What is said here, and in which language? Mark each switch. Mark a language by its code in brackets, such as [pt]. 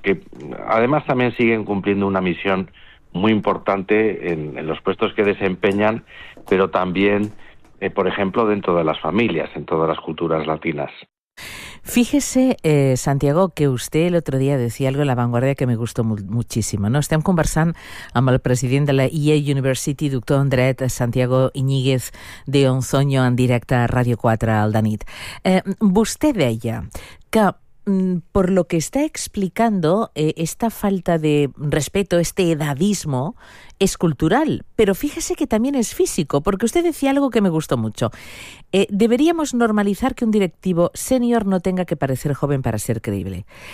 [es] Que además también siguen cumpliendo una misión muy importante en los puestos que desempeñan, pero también, por ejemplo, dentro de las familias, en todas las culturas latinas. Fíjese, Santiago, que usted el otro día decía algo en La Vanguardia que me gustó muchísimo, ¿no? [ca] Estem conversant amb el president de la Yale University, doctor en dret, Santiago Iñiguez de Onzoño, en directe a Radio 4 al de nit. Vostè deia que [es] por lo que está explicando, esta falta de respeto, este edadismo, es cultural, pero fíjese que también es físico, porque usted decía algo que me gustó mucho. Deberíamos normalizar que un directivo senior no tenga que parecer joven para ser creíble.